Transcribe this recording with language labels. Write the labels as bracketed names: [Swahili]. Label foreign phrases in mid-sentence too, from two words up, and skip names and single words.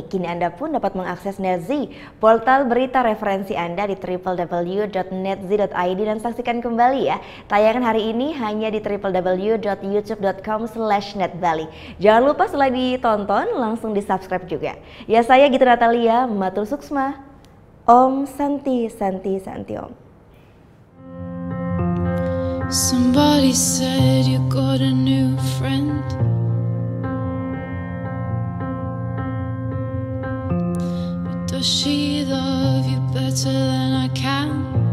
[Indonesian] Kini Anda pun dapat mengakses NetZ, portal berita referensi Anda di www.netz.id dan saksikan kembali ya. Tayangan hari ini hanya di www.youtube.com/netbali. Jangan lupa setelah ditonton langsung di-subscribe juga. Ya, saya Gita Natalia, [Balinese] Matur Suksma. [Sanskrit] Om Santi Santi Santi Om. [English] Somebody said you got a new friend. Does she love you better than I can?